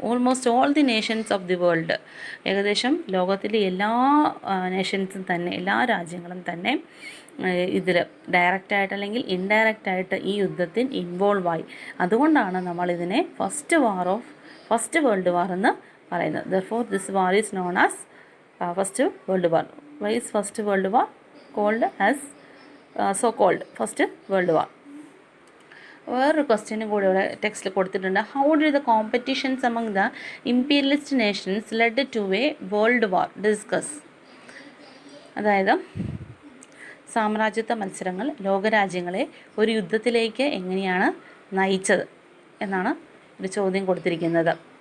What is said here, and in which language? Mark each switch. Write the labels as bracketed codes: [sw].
[en] almost all the nations of the world, [ml] ഏകദേശം ലോകത്തിലെ എല്ലാ നേഷൻസും തന്നെ, എല്ലാ രാജ്യങ്ങളും തന്നെ ഇതിൽ ഡയറക്റ്റായിട്ട് അല്ലെങ്കിൽ ഇൻഡയറക്റ്റായിട്ട് ഈ യുദ്ധത്തിൽ ഇൻവോൾവായി. അതുകൊണ്ടാണ് നമ്മളിതിനെ ഫസ്റ്റ് വേൾഡ് വാർ എന്ന് പറയുന്നത്. [en] Therefore, this war is known as First World War. Why is First World War called as so-called First World War? [ml] വേറൊരു ക്വസ്റ്റ്യനും കൂടി ഇവിടെ ടെക്സ്റ്റിൽ കൊടുത്തിട്ടുണ്ട്. [en] How did the competitions among the imperialist nations led to a world war discuss. [ml] അതായത് സാമ്രാജ്യത്വ മത്സരങ്ങൾ ലോകരാജ്യങ്ങളെ ഒരു യുദ്ധത്തിലേക്ക് എങ്ങനെയാണ് നയിച്ചത് എന്നാണ് ഒരു ചോദ്യം കൊടുത്തിരിക്കുന്നത്.